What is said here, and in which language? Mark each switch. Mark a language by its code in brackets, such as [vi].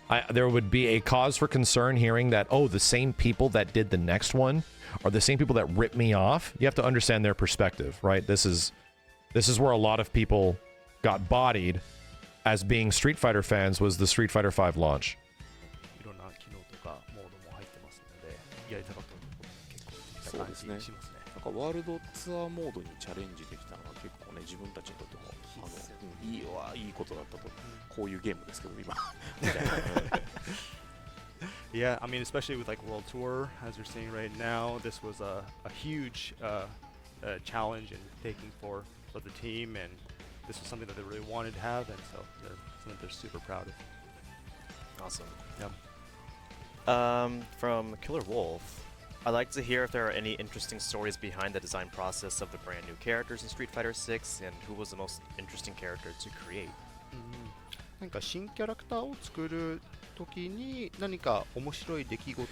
[en] There would be a cause for concern hearing that, oh, the same people that did the next one are the same people that ripped me off. You have to understand their perspective, right? This is where a lot of people got bodied as being Street Fighter fans was the Street Fighter V launch. [ja] いろんな機能とかモードも入ってますので、やりたかったことも結構できた感じしますね。なんかワールドツアーモードにチャレンジできたのは結構ね、自分たちにとってもいいことだったと、こういうゲームですけど今みたいな。 [en] Yeah, I mean, especially with like World Tour, as you're seeing right now, this was a huge challenge and taking for the team, and this was something that they really wanted to have, and so they're something they're super proud of. Awesome. Yeah. From Killer Wolf, I'd like to hear if there are any interesting stories behind the design process of the brand new characters in Street Fighter 6, and who was the most interesting character to create. [ja] なんか新キャラクターを作る時に何か面白い出来事